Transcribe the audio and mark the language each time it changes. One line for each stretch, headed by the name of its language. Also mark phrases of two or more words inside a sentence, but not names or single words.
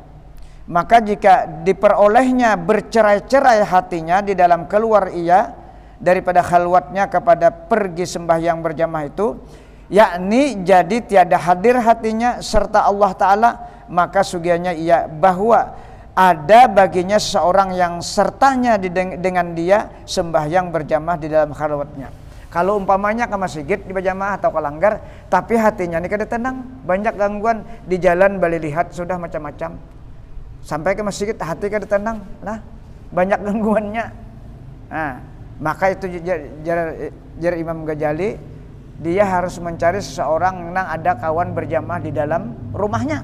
Malay: Maka jika diperolehnya bercerai-cerai hatinya di dalam keluar ia daripada khalwatnya kepada pergi sembahyang berjamaah itu, yakni jadi tiada hadir hatinya serta Allah Ta'ala, maka sugianya ia bahwa ada baginya seorang yang sertanya dengan dia sembahyang berjamaah di dalam khalwatnya.
Banjar: Kalau umpamanya ke masjid di berjamaah atau ke langgar, tapi hatinya ini kada tenang, banyak gangguan di jalan, balik lihat sudah macam-macam. Sampai ke masjid hati kada tenang, lah banyak gangguannya.
Indonesian: Nah, maka itu jar Imam Ghazali, dia harus mencari seseorang yang ada kawan berjamaah di dalam rumahnya.